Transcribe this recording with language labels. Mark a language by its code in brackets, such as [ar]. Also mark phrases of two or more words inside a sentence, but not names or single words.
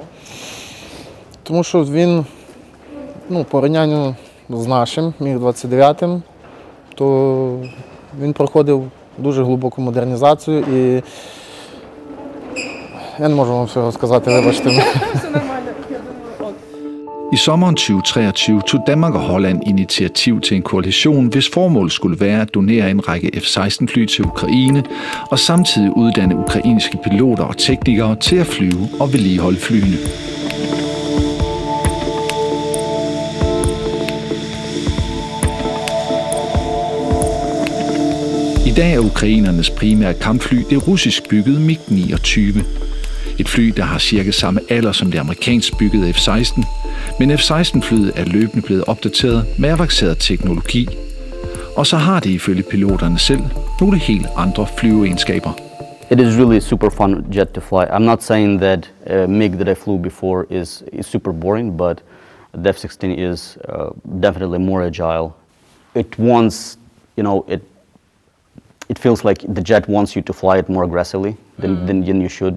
[uk] Тому що він, порівнянню з нашим Міг-29, то він проходив дуже глибоку модернізацію і я не можу вам все розказати, вибачте. Все нормально. [da] I sommeren 2023 tog Danmark og Holland initiativ til en koalition, hvis formål skulle være at donere en række F-16-fly til Ukraine og samtidig uddanne ukrainske piloter og teknikere til at flyve og vedligeholde flyene. I dag er ukrainernes primære kampfly det russisk byggede MiG-29. Et fly, der har cirka samme alder som det amerikansk byggede F-16, men F-16-flyet er løbende blevet opdateret med avanceret teknologi. Og så har det ifølge piloterne selv nogle helt andre flyveegenskaber. [en] It is really a super fun jet to fly. I'm not saying that MiG that I flew before is super boring, but the F-16 is definitely more agile. It wants, it feels like the jet wants you to fly it more aggressively than you should.